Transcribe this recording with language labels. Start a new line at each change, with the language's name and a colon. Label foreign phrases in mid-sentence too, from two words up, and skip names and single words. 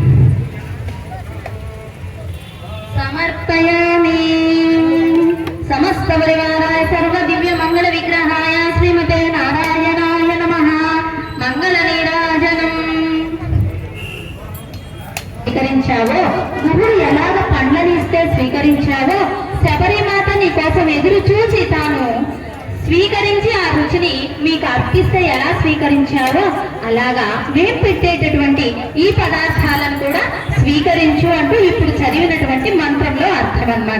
Sanskrit: समर्पयामि समस्त परिवाराय सर्वदिव्यमङ्गल विग्रहाय श्रीमते नारायणाय नमः मंगल नीराजनम्
Telugu: స్వీకరించావో నువ్వు ఎలాగ పండ్లనిస్తే స్వీకరించావో శబరిమాత నీ కోసం ఎదురు చూసి తాను స్వీకరించి ఆ రుచిని మీకు అర్పిస్తే ఎలా స్వీకరించావో అలాగా మేము పెట్టేటటువంటి ఈ పదార్థాలను కూడా స్వీకరించు అంటూ ఇప్పుడు చదివినటువంటి మంత్రంలో అర్థం అన్నమాట.